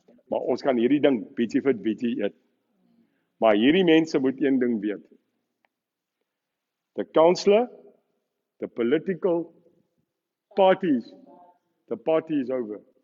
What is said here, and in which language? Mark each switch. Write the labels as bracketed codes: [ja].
[af] Maar ons kan hierdie ding bietjie vir bietjie eet. Maar hierdie mense moet een ding weet. [en] The councillor, the political parties, the party is over.